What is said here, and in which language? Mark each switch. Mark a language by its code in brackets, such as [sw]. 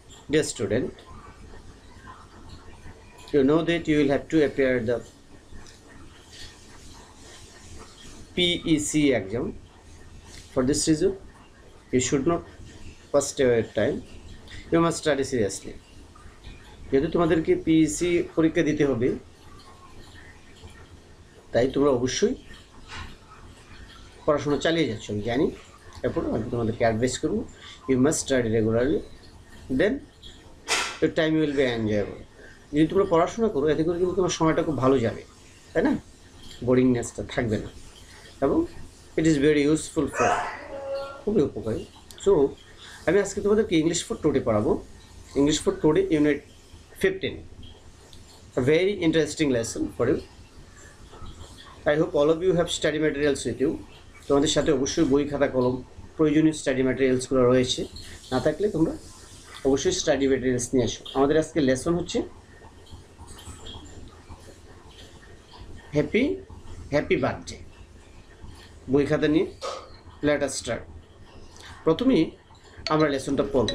[en] Dear student, you know that you will have to appear the PEC exam. For this reason, you should not waste your time. You must study seriously. [bn] যেহেতু তোমাদেরকে PEC পরীক্ষা দিতে হবে, তাই তোমরা অবশ্যই পড়াশোনা চালিয়ে যাচ্ছ আমি জানি। এরপর আমি তোমাদেরকে অ্যাডভাইস করব, [en] You must study regularly, then your time will be enjoyable. [bn] যদি তোমরা পড়াশোনা করো, এতে করে কিন্তু তোমার সময়টা খুব ভালো যাবে, তাই না? বোরিংনেসটা থাকবে না, এবং [en] it is very useful for, [bn] খুবই উপকারী। সো আমি আজকে তোমাদেরকে ইংলিশ ফর টুডে পড়াবো। [en] English for today unit 15, a very interesting lesson for you. I hope all of you have study materials with you. [bn] তোমাদের সাথে অবশ্যই বই খাতা কলম প্রয়োজনীয় স্টাডি ম্যাটেরিয়ালসগুলো রয়েছে। না থাকলে তোমরা অবশ্যই স্টাডি ম্যাটেরিয়ালস নিয়ে আসো। আমাদের আজকে লেসন হচ্ছে হ্যাপি হ্যাপি বার্থডে। বই খাতা নিয়ে [en] Let us start. [bn] প্রথমেই আমরা লেসনটা পড়ব।